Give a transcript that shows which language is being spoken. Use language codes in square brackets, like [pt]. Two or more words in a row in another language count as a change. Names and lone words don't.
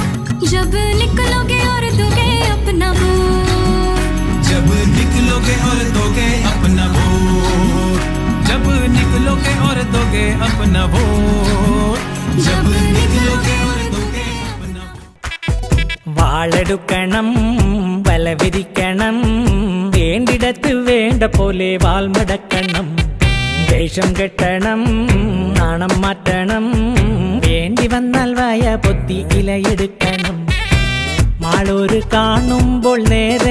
[hi] जब निकलोगे और दोगे अपना वोट, जब निकलोगे और दोगे अपना वोट, जब निकलोगे और दोगे अपना वोट, जब निकलोगे और दोगे अपना वोट। [ml] വാളെടുക്കണം വല വിരിക്കണം വേണ്ടിടത്ത് വേണ്ട പോലെ വാൾമടക്കണം ദേഷ്യം കെട്ടണം നാണം മാറ്റണം വേണ്ടി വന്നാൽ വായ പൊത്തി ഇലയെടുക്കണം മാളൂര് കാണുമ്പോൾ നേരെ